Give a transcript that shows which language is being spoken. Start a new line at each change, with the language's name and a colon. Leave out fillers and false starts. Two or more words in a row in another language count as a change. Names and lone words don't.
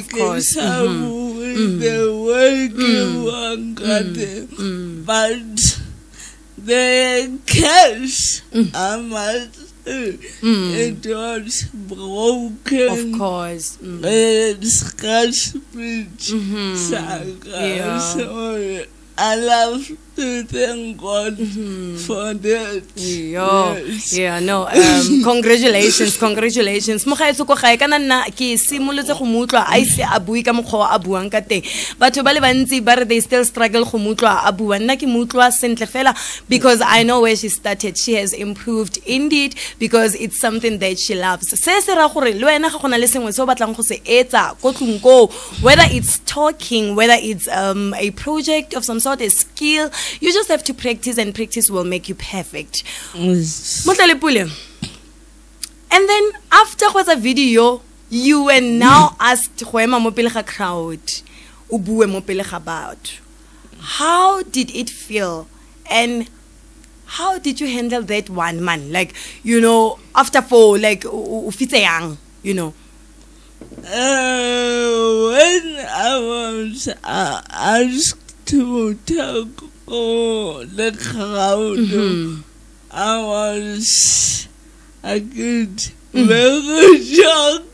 English: The working but the cash it was broken. Of course. Scratch saga. So I love to thank God for that. Yes. Yeah, no. Congratulations.
Tswana: Mogaetso go gae kana nna ke simoletse go mutlwa a ise a bui ka mokgwa a buang ka teng. Batho ba le bantsi ba re
English: they still struggle
Tswana: go mutlwa a bua. Nna ke mutlwa sentle fela
English: because I know where she started. She has improved indeed because it's something that she loves.
Tswana: Se se ra gore le wena ga gona le sengwe se o batlang go se etsa ko tlung ko,
English: whether it's talking, whether it's a project of some sort, a skill skill. You just have to practice, and practice will make you perfect. Motlale Pule. And then after the video, you were now asked
Tswana: go ema mo pele ga
English: crowd.
Tswana: O bue mo pele ga batho.
English: How did it feel? And how did you handle that one, man? Like, you know, after 4, like,
Tswana: ufitse yang,
English: you know. When I was asked to talk to the crowd, I get very shocked.